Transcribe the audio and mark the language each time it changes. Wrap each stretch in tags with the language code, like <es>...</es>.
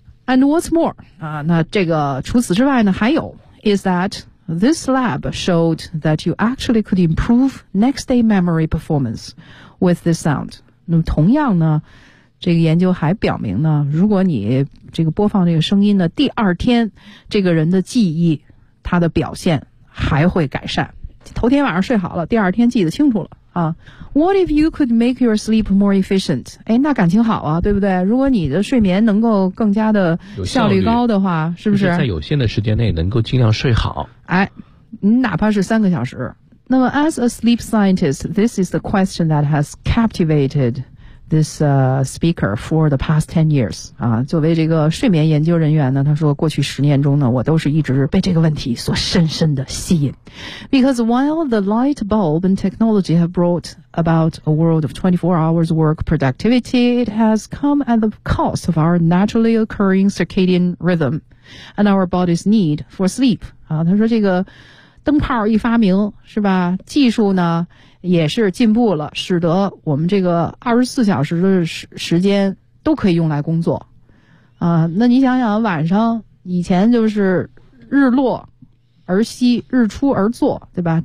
<en>And what's more, 啊，</en> <zh>那这个除此之外呢还有</zh> <en>is that this lab showed that you actually could improve next day memory performance with this sound.</en> <zh>那么同样呢这个研究还表明呢，如果你这个播放这个声音呢，第二天这个人的记忆他的表现还会改善，头天晚上睡好了，第二天记得清楚了啊。</zh> <en>What if you could make your sleep more efficient?</en> <zh>哎，那感情好啊，对不对？如果你的睡眠能够更加的效率高的话，是不是？就是在有限的时间内能够尽量睡好，哎，你哪怕是三个小时。</zh> <en>那么 as a sleep scientist, this is the question that has captivatedThis speaker for the past 10 years.</en> <zh>啊，作为这个睡眠研究人员呢，他说过去十年中呢，我都是一直被这个问题所深深的吸引。</zh> <en>Because while the light bulb and technology have brought about a world of 24 hours work productivity, it has come at the cost of our naturally occurring circadian rhythm and our body's need for sleep.</en> <zh>啊，他说这个灯泡一发明，是吧？技术呢也是进步了，使得我们这个24小时的时间都可以用来工作啊。那你想想，晚上以前就是日落而息，日出而作，对吧？</zh>